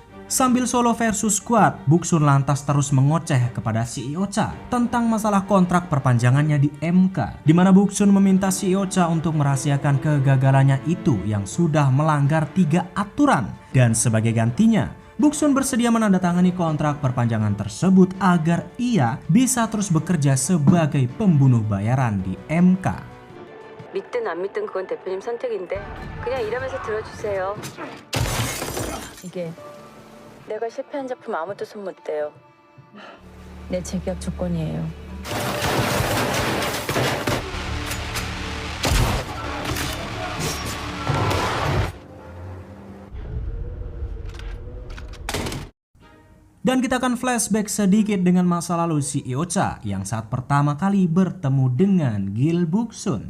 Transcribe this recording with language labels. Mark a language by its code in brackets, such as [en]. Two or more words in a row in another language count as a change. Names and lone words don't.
[id] Sambil [en] solo versus squad, [id] Buksun lantas terus mengoceh kepada CEO Cha tentang masalah kontrak perpanjangannya di MK, di mana Buksun meminta CEO Cha untuk merahasiakan kegagalannya itu yang sudah melanggar 3 aturan. Dan sebagai gantinya, Buksun bersedia menandatangani kontrak perpanjangan tersebut agar ia bisa terus bekerja sebagai pembunuh bayaran di MK. [ko] 믿든 안 믿든 그건 대표님 선택인데 그냥 일하면서 들어주세요. 이게 내가 실패한 작품 아무도 손 못 대요. 내 재계약 조건이에요. [id] Dan kita akan flashback sedikit dengan masa lalu CEO Cha yang saat pertama kali bertemu dengan Gil Buksun.